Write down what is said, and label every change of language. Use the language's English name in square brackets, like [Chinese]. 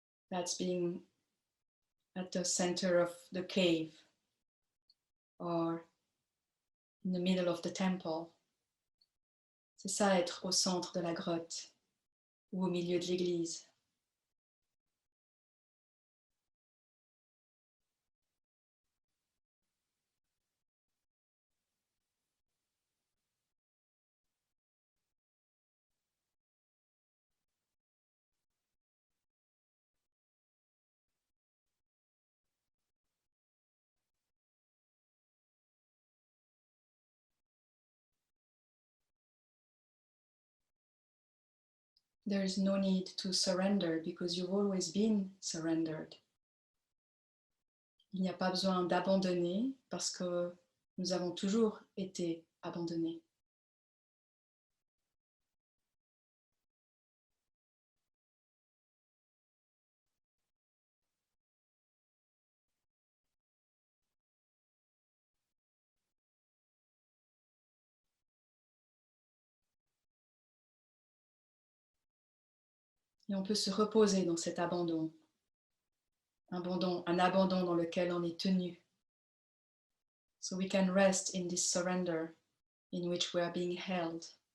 [English] That's being at the center of the cave or in the middle of the temple. [French] C'est ça être au centre de la grotte ou au milieu de l'église. [English] There is no need to surrender because you've always been surrendered. [French] Il n'y a pas besoin d'abandonner parce que nous avons toujours été abandonnés. Et on peut se reposer dans cet abandon, un abandon dans lequel on est tenu. [English] So we can rest in this surrender in which we are being held.